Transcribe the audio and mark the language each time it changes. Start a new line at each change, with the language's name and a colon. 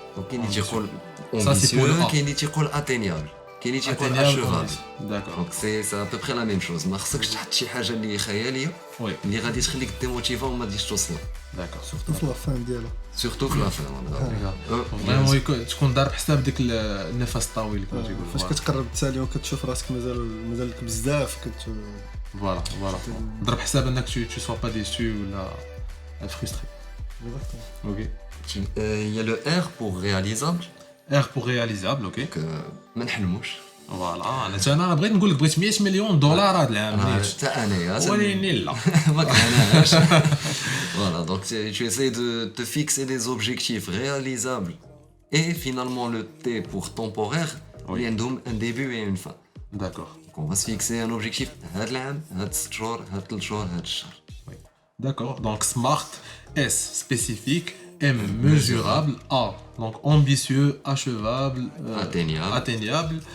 French: Donc
Arabic: كاين اللي تيقول
French: Ça, c'est pour le A. ambitieux,
Arabic: كاين اللي تيقول
French: atteignable.
Arabic: كاين اللي تيقول
French: Atteignable, achevable. D'accord. Donc c'est à peu près la même chose.
Arabic: ما خصكش تحط شي حاجه اللي خياليه
French: Oui,
Arabic: اللي غادي تخليك ديموتيفا وما غاديش توصل.
French: d'accord.
Arabic: سورتو في لا فان ديالها.
French: Surtout
Arabic: في
French: la fin.
Arabic: فريمون تكون دار بحساب ديك النفس الطويل كما تيقولوا. فاش كتقرب تسالي وكتشوف راسك مازالك بزاف فوالا ضرب حساب انك
French: tu sois pas déçu
Arabic: ولا
French: frustré. Ok. Il y a le R pour réalisable. R pour réalisable, ok. Donc
Arabic: ما نحلموش. فوالا انا بغيت نقول لك بغيت 100 مليون دولار هذا العام نيت. حتى انايا ولكن لا. ما كانش.
French: Voilà, donc tu essaies de te fixer des objectifs réalisables et finalement le T pour temporaire, Oui. il y a un début et une fin. D'accord. Donc on va se fixer un objectif
Arabic: هاد العام هاد 6 شهور هاد 3 شهور هاد الشهر.
French: D'accord. Donc smart, S spécifique, M mesurable, A donc ambitieux, achevable, atteignable.